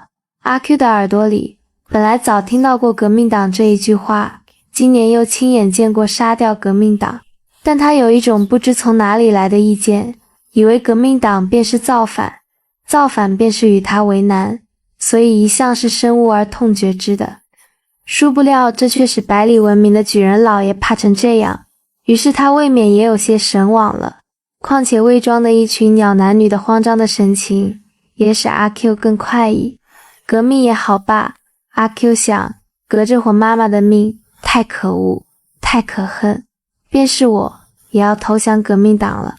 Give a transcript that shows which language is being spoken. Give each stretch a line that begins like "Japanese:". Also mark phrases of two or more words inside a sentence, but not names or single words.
Chinese: 阿 Q 的耳朵裡，本來早聽到過革命黨這一句話，今年又親眼見過殺掉革命黨，但他有一種不知從哪裡來的意見，以為革命黨便是造反，造反便是與他為難，所以一向是深惡而痛絕之的。殊不料這卻使百里聞名的舉人老爺怕成這樣，於是他未免也有些神往了。況且魏莊的一群鳥男女的慌張的神情，也使阿 Q 更快意。革命也好罷，阿 Q 想，革這夥媽媽的命，太可惡，太可恨，便是我也要投降革命黨了。